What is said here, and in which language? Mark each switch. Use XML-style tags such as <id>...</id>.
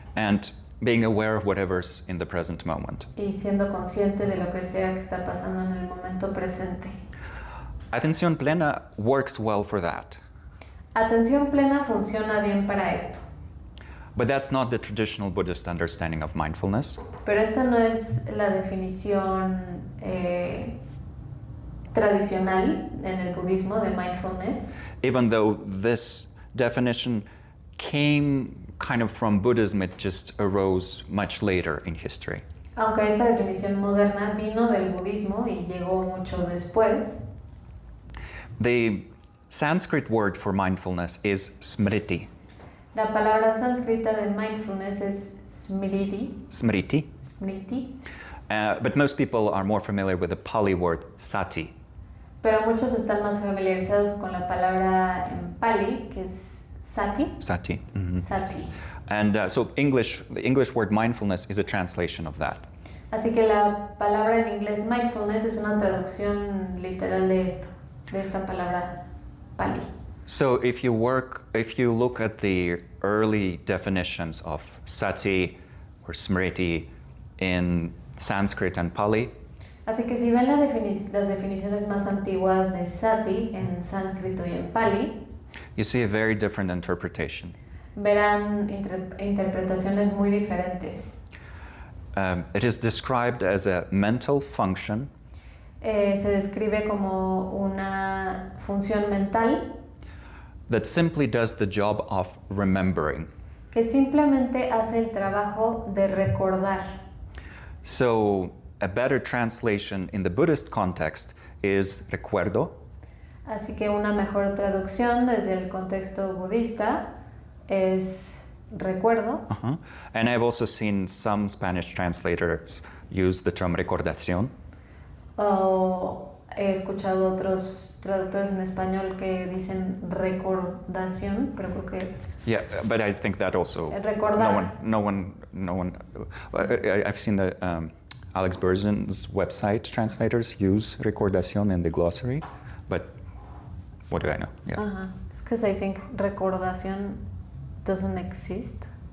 <en>and being aware of whatever's in the present moment.</en> <es>y siendo consciente de lo que sea que está pasando en el momento presente.</es> <en>Atención plena works well for that.</en> <es>Atención plena funciona bien para esto,</es> <en>But that's not the traditional Buddhist understanding of mindfulness.</en> <es>pero esta no es la definición tradicional en el budismo de mindfulness,</es> <en>Even though this definition came kind of from Buddhism, it just arose much later in history.</en> <es>aunque esta definición moderna vino del budismo y llegó mucho después.</es> <en>The Sanskrit word for mindfulness is smriti.</en> <es>La palabra sánscrita de mindfulness es smriti, Smriti. smriti,</es> <en>But most people are more familiar with the Pali word sati.</en> <es>pero muchos están más familiarizados con la palabra en Pali, que es sati, Sati. Mhm. sati.</es> <en>And so the English word mindfulness is a translation of that.</en> <es>Así que la palabra en inglés mindfulness es una traducción literal de esto, de esta palabra Pali.</es> <en>So if you look at the early definitions of sati or smriti in Sanskrit and Pali,</en> <es>Así que si ven las definiciones más antiguas de sati en sánscrito y en Pali,</es> <en>you see a very different interpretation.</en> <es>verán interpretaciones muy diferentes.</es> <en>It is described as a mental function</en> <es>Se describe como una función mental</es> <en>that simply does the job of remembering.</en> <es>que simplemente hace el trabajo de recordar.</es> <en>So a better translation in the Buddhist context is recuerdo,</en> <es>Así que una mejor traducción desde el contexto budista es recuerdo. uh-huh.</es> <en>And I've also seen some Spanish translators use the term recordación.</en> <es>O he escuchado otros traductores en español que dicen recordación, pero creo que</es> <en>Yeah, but I think that also</en> <es>Recordar.</es> <en>no one. I've seen the Alex Berzin's website translators use recordación in the glossary, but what do I know? Yeah. It's because I think recordación doesn't exist.</en>